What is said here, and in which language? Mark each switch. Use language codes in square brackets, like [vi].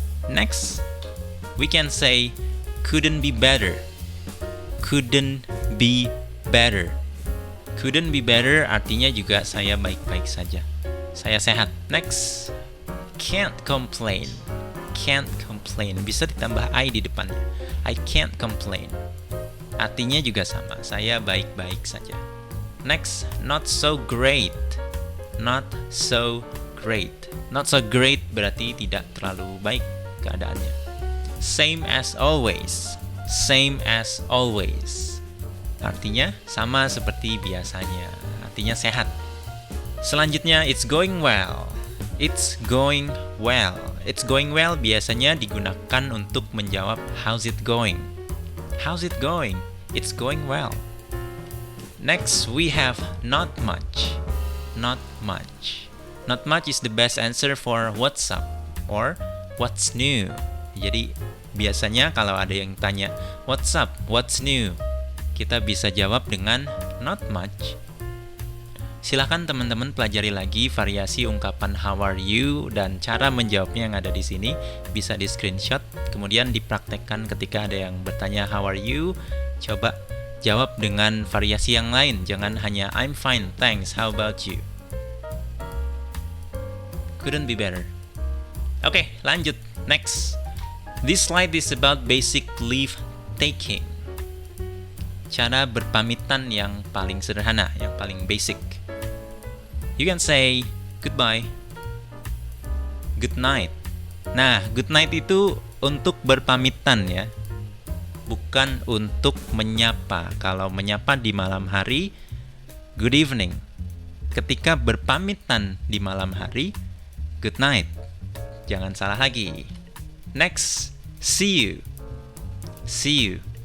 [en] Next, we can say couldn't be better. Couldn't be better. Couldn't be better [id] artinya juga saya baik-baik saja. Saya sehat. [en] Next, can't complain. Can't complain. [id] Bisa ditambah I di depannya. [en] I can't complain. [id] Artinya juga sama. Saya baik-baik saja. [en] Next, not so great. Not so great. Not so great [id] berarti tidak terlalu baik keadaannya. [en] Same as always. Same as always. [id] Artinya sama seperti biasanya. Artinya sehat. Selanjutnya, [en] it's going well. It's going well. It's going well [id] biasanya digunakan untuk menjawab [en] how's it going. How's it going? It's going well. Next, we have not much. Not much. Not much is the best answer for what's up or what's new. [id] Jadi, biasanya kalau ada yang tanya, [en] what's up, what's new? [id] Kita bisa jawab dengan [en] not much. [id] Silahkan teman-teman pelajari lagi variasi ungkapan [en] how are you [id] dan cara menjawabnya yang ada di sini. Bisa di screenshot, kemudian dipraktekkan ketika ada yang bertanya [en] how are you. [id] Coba jawab dengan variasi yang lain, jangan hanya [en] I'm fine, thanks, how about you? Couldn't be better. [id] Oke, lanjut. [en] Next. This slide is about basic leave taking. [id] Cara berpamitan yang paling sederhana, yang paling basic. [en] You can say goodbye, good night. [id] Nah, [en] good night [id] itu untuk berpamitan ya, bukan untuk menyapa. Kalau menyapa di malam hari, [en] good evening. [id] Ketika berpamitan di malam hari, [en] good night. [id] Jangan salah lagi. [en] Next, see you. See you.